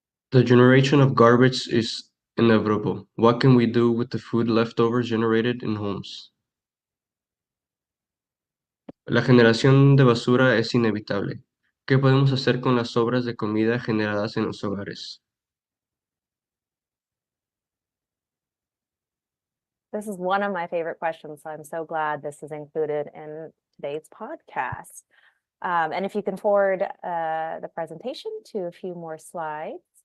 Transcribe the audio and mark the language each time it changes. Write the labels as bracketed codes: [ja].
[en] The generation of garbage is inevitable. What can we do with the food leftovers generated in homes? [es] La generación de basura es inevitable. ¿Qué podemos hacer con las sobras de comida generadas en los hogares? [en] This is one of my favorite questions, so I'm so glad this is included in today's podcast. And if you can forward the presentation to a few more slides.